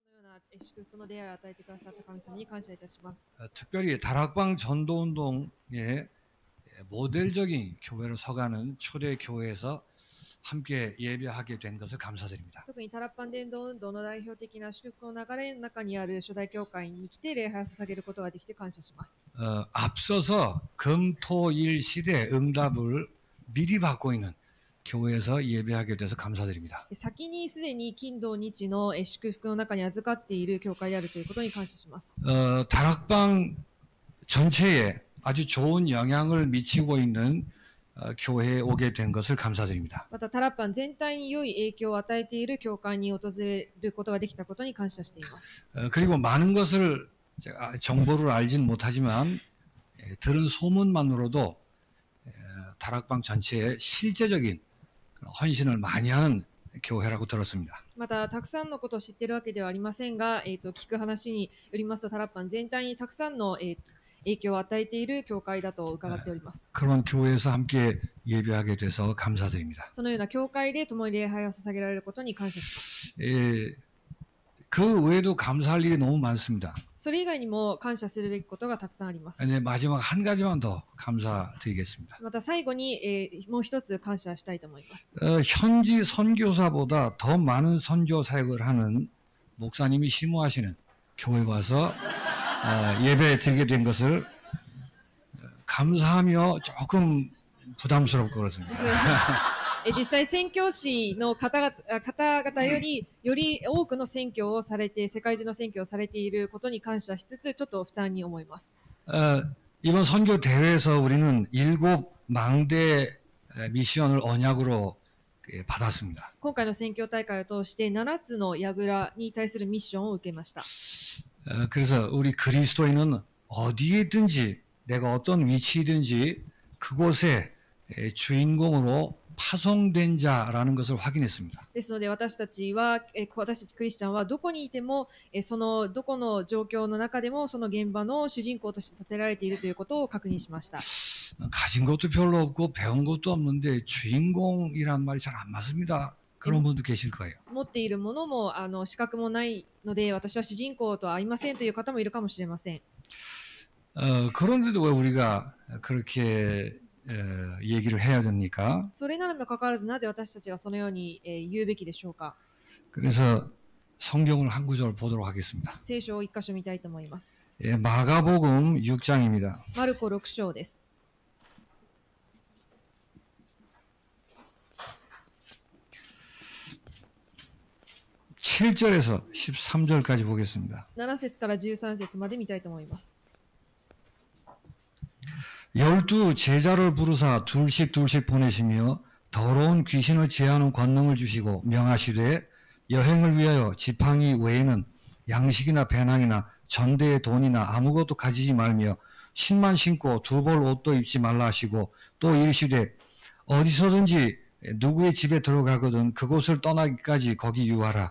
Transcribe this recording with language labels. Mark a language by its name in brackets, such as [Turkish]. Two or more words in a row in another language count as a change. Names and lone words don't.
[Japanese] な祝福の出会いを与えてくださった神様に感謝いたします。 [Korean] 특별히 다락방 전도운동의 모델적인 교회로 서가는 초대 교회에서 함께 예배하게 된 것을 감사드립니다. [Japanese] 特にタラッパン伝道運動の代表的な祝福の流れの中にある初代教会に来て礼拝を捧げることができて感謝します。 [Korean] 앞서서 금토일 시대 응답을 미리 받고 있는 교회에서 예배하게 돼서 감사드립니다. [Japanese] 先にすでに金土日の祝福の中に預かっている教会であるということに感謝します。 [Korean] 다락방 전체에 아주 좋은 영향을 미치고 있는 교회에 오게 된 것을 감사드립니다. [Japanese] またタラッパン全体に良い影響を与えている教会に訪れることができたことに感謝しています。 [Korean] 그리고 많은 것을 제가 정보를 알진 못하지만 들은 소문만으로도 다락방 전체에 실제적인 헌신을 많이 하는 교회라고 들었습니다. [Japanese] またたくさんのことを知っているわけではありませんが、聞く話によりますとタラッパン全体にたくさんの、影響を与えている教会だと伺っております。 [Korean] 그런 교회에서 함께 예배하게 돼서 감사드립니다. [Japanese] そのような教会で共に礼拝を捧げられることに感謝します。 [Korean] 그 외에도 감사할 일이 너무 많습니다. [Japanese] それ以外にも感謝するべきことがたくさんあります。 [Korean] 네, 마지막 한 가지만 더 감사드리겠습니다. [Japanese] また最後に、もう一つ感謝したいと思います。 [Korean] 현지 선교사보다 더 많은 선교 사역을 하는 목사님이 심호하시는 교회 와서 예배 드리게 된 것을 감사하며 조금 부담스럽고 그렇습니다. [Japanese] 実際宣教師の方々より多くの宣教をされて、世界中の宣教をされていることに感謝しつつ、ちょっと負担に思います。 [Korean] 이번 선교 대회에서 우리는 7망대 미션을 언약으로 받았습니다. [Japanese] 今回の宣教大会を通して7つの櫓に対するミッションを受けました。 [Korean] 그래서 우리 그리스도인은 어디에든지 내가 어떤 위치이든지 그곳에 주인공으로 파송된 자라는 것을 확인했습니다. [Japanese] ですので私たちクリスチャンはどこにいても、そのどこの状況の中でもその現場の主人公として立てられているということを確認しました。 [Korean] 가진 것도 별로 없고 배운 것도 없는데 주인공이란 말이 잘 안 맞습니다. 그런 분도 계실 거예요. [Japanese] 持っているものも資格もないので私は主人公とは合いませんという方もいるかもしれません。 [Korean] 그런데도 왜 우리가 그렇게 얘기를 해야 됩니까? [Japanese] それなのにもかかわらずなぜ私たちがそのように言うべきでしょうか。 [Korean] 그래서 성경을 한 구절 보도록 하겠습니다. [Japanese] 聖書を一箇所見たいと思います。 [Korean] 마가복음 6장입니다. [Japanese] マルコ6章です。 [Korean] 7절에서 13절까지 보겠습니다. [Japanese] 7 節から13節まで見たいと思います。 [Korean] 12 제자를 부르사 둘씩 보내시며 더러운 귀신을 제하는 권능을 주시고 명하시되 여행을 위하여 지팡이 외에는 양식이나 배낭이나 전대의 돈이나 아무것도 가지지 말며 신만 신고 두 벌 옷도 입지 말라 하시고 또 이르시되 어디서든지 누구의 집에 들어가거든 그곳을 떠나기까지 거기 유하라.